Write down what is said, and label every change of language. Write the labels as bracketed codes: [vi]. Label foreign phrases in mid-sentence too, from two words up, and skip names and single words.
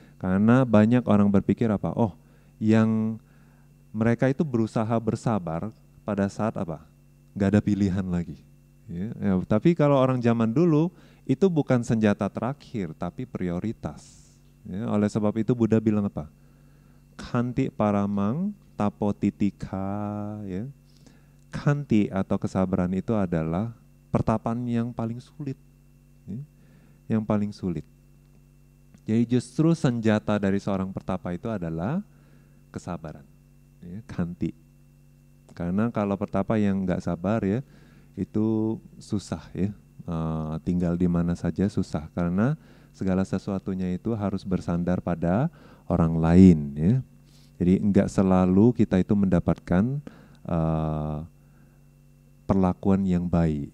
[id] Karena banyak orang berpikir apa? Yang mereka itu berusaha bersabar pada saat apa? Gak ada pilihan lagi. Tapi kalau orang zaman dulu itu bukan senjata terakhir, tapi prioritas. Oleh sebab itu Buddha bilang apa? [pi] Khanti paramang tapo titika. [id] Khanti atau kesabaran itu adalah pertapaan yang paling sulit. Yang paling sulit. Jadi justru senjata dari seorang pertapa itu adalah kesabaran. Khanti. Karena kalau pertapa yang nggak sabar itu susah tinggal di mana saja susah karena segala sesuatunya itu harus bersandar pada orang lain Jadi nggak selalu kita itu mendapatkan perlakuan yang baik.